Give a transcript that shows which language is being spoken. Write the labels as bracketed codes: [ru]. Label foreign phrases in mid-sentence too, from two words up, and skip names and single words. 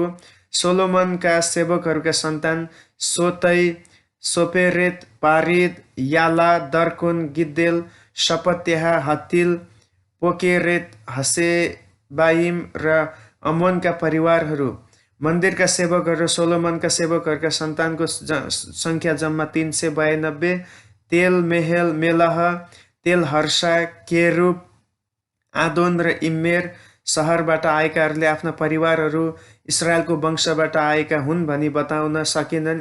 [ne] सोलोमनका सेवकहरूका सन्तान सोतै, सोपेरेत, पारिद, याला, दर्कोन, गिद्देल, शपत्याह, हतिल, पोकेरेत, हसेबाइम र अमोनका परिवारहरू। मन्दिरका सेवकहरू सोलोमनका सेवकहरूका सन्तानको सङ्ख्या जम्मा 392, तेल, मेहेल, मेलह, तेल, हर्षा, केरुब, आदोन र इम्मेर। सहरबाट आएकाहरूले आफ्ना परिवारहरू इस्राएलको वंशबाट आएका हुन् भनी बताउन सकेनन्।